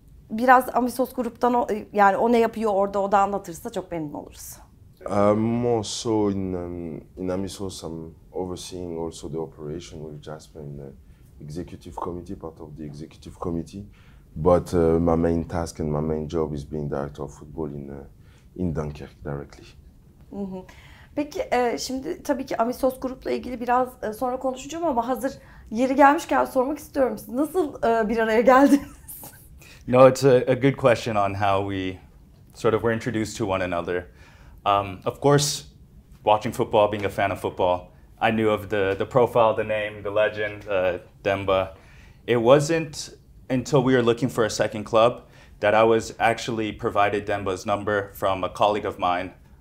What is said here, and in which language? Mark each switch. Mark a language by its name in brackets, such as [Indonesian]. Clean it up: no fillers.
[Turkish] Biraz Amisos gruptan yani o ne yapıyor orada o da anlatırsa çok memnun oluruz. [English] More so in Amisos, I'm overseeing also the operation with Jasper in the executive committee, part of the executive committee. But my main task and my main job is being director of football in Dunkirk directly. [Turkish] Peki şimdi tabii ki Amisos grupla ilgili biraz sonra konuşacağım ama hazır yeri gelmişken sormak istiyorum. Siz nasıl bir araya geldiniz? [English] No, it's a good question on how we sort of were introduced to one another. Of course, watching football, being a fan of football, I knew of the profile, the name, the legend, Demba. It wasn't until we were looking for a second club that I was actually provided Demba's number from a colleague of mine.